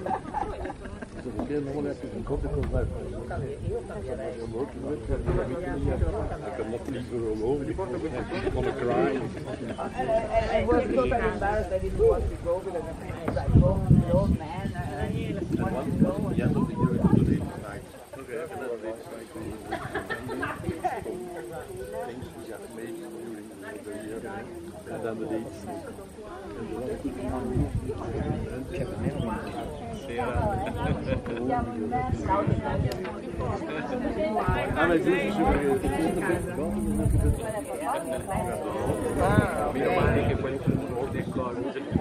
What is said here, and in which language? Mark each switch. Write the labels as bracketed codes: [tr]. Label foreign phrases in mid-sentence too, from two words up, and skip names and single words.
[en] I was totally embarrassed. I didn't want to go because I was like, oh, the old man wanted to go. [nl] En dan de dates. [it] Ah, [nl] maar dit is [it] meno male che poi non ti accorgi.